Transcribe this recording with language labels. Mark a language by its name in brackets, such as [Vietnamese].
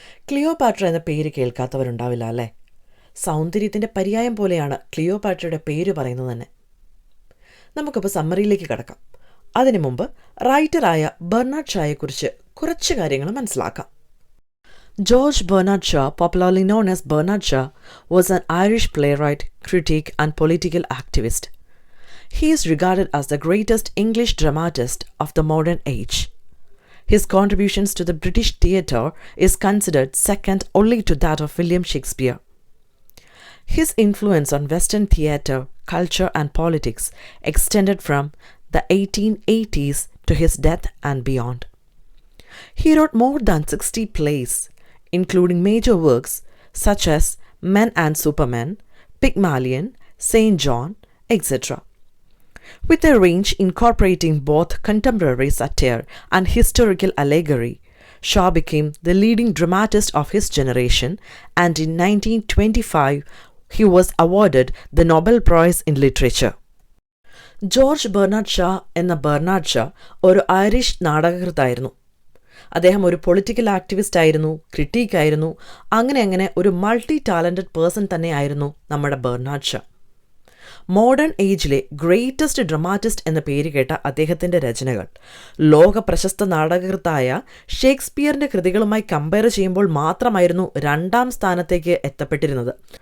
[Malayalam] Cleopatra എന്ന പേര് കേൾക്കാത്തവരുണ്ടാവില്ല അല്ലേ? സൗന്ദര്യത്തിൻ്റെ പര്യായം പോലെയാണ് ക്ലിയോപാട്രയുടെ പേര് പറയുന്നത് തന്നെ. നമുക്കിപ്പോൾ സമ്മറിയിലേക്ക് കടക്കാം. അതിനു മുമ്പ് റൈറ്ററായ ബെർണാഡ് ഷായെക്കുറിച്ച് കുറച്ച് കാര്യങ്ങൾ മനസ്സിലാക്കാം. [English] George Bernard Shaw, popularly known as Bernard Shaw, was an Irish playwright, critic, and political activist. He is regarded as the greatest English dramatist of the modern age. His contributions to the British theatre is considered second only to that of William Shakespeare. His influence on Western theatre, culture, and politics extended from the 1880s to his death and beyond. He wrote more than 60 plays, including major works such as Men and Supermen, Pygmalion, St. John, etc. With a range incorporating both contemporary satire and historical allegory, Shaw became the leading dramatist of his generation, and in 1925 he was awarded the Nobel Prize in Literature. [Malayalam] George Bernard Shah എന്ന Bernard Shah ഒരു Irish നാടകകൃത്തായിരുന്നു. അദ്ദേഹം ഒരു political activist ആയിരുന്നു, critique ആയിരുന്നു, അങ്ങനെ ഒരു multi talented person തന്നെയായിരുന്നു നമ്മുടെ Bernard Shah. Modern ഏജിലെ greatest dramatist എന്ന പേര് കേട്ട അദ്ദേഹത്തിൻ്റെ രചനകൾ ലോക പ്രശസ്ത നാടകകൃത്തായ ഷേക്സ്പിയറിൻ്റെ കൃതികളുമായി കമ്പയർ ചെയ്യുമ്പോൾ മാത്രമായിരുന്നു രണ്ടാം സ്ഥാനത്തേക്ക് എത്തപ്പെട്ടിരുന്നത്.